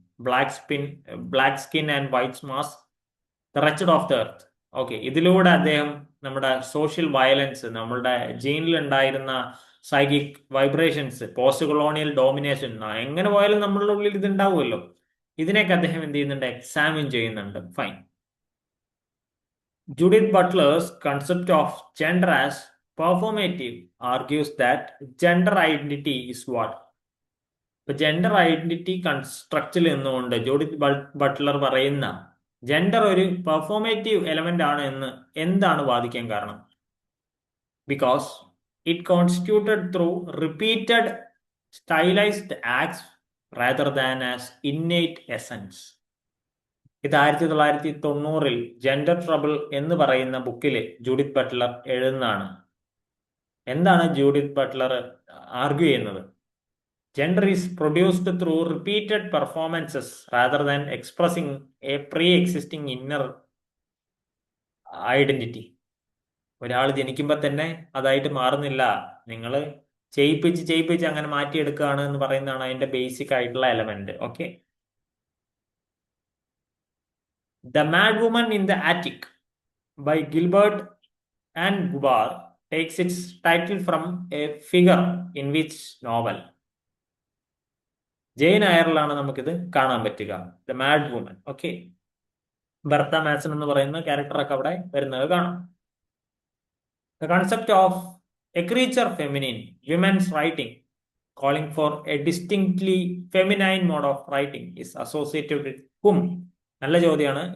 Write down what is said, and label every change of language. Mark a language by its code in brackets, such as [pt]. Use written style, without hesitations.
[en] Black skin and white masks, the wretched of the earth. [ml] Okay, ഇതിലൂടെ അദ്ദേഹം നമ്മുടെ social violence, നമ്മളുടെ ജീനിൽ ഉണ്ടായിരുന്ന psychic vibrations, post colonial domination, എങ്ങനെ പോയാലും നമ്മളുടെ ഉള്ളിൽ ഇത് ഉണ്ടാവുമല്ലോ, ഇതിനെയൊക്കെ അദ്ദേഹം എന്ത് ചെയ്യുന്നുണ്ട്? എക്സാമിൻ ചെയ്യുന്നുണ്ട്. Fine. [en] Judith Butler's concept of gender as performative argues that gender identity is what? [ml] ഇപ്പൊ ജെൻഡർ ഐഡന്റിറ്റി കൺസ്ട്രക്റ്റിൽ നിന്നുകൊണ്ട് ജൂഡിത്ത് ബട്ട്ലർ പറയുന്ന ജെൻഡർ ഒരു പെർഫോമേറ്റീവ് എലമെന്റ് ആണ് എന്ന് എന്താണ് വാദിക്കാൻ കാരണം? [en] Because it constituted through repeated stylized acts rather than as innate essence. [ml] ഇത് 1990 ജെൻഡർ ട്രബിൾ എന്ന് പറയുന്ന ബുക്കിൽ ജൂഡിത്ത് ബട്ട്ലർ എഴുതുന്നതാണ്. എന്താണ് ജൂഡിത്ത് ബട്ട്ലർ ആർഗ്യൂ ചെയ്യുന്നത്? [en] Gender is produced through repeated performances rather than expressing a pre-existing inner identity. [ml] ഒരാൾ ജനിക്കുമ്പോൾ തന്നെ അതായിട്ട് മാറുന്നില്ല, നിങ്ങൾ ചെയ്യിപ്പിച്ച് അങ്ങനെ മാറ്റിയെടുക്കുകയാണ് എന്ന് പറയുന്നതാണ് അതിന്റെ ബേസിക് ആയിട്ടുള്ള element. [en] Okay, The Mad Woman in the Attic by Gilbert and Gubar takes its title from a figure in which novel? [ml] Jain അയറിലാണ് നമുക്കിത് കാണാൻ പറ്റുക, the mad woman. Okay, Bertha mason എന്ന് പറയുന്ന ക്യാരക്ടറൊക്കെ അവിടെ വരുന്നത് കാണാം. [en] The concept of a creature feminine women's writing calling for a distinctly feminine mode of writing is associated with hmm? [ml] നല്ല ചോദ്യമാണ്.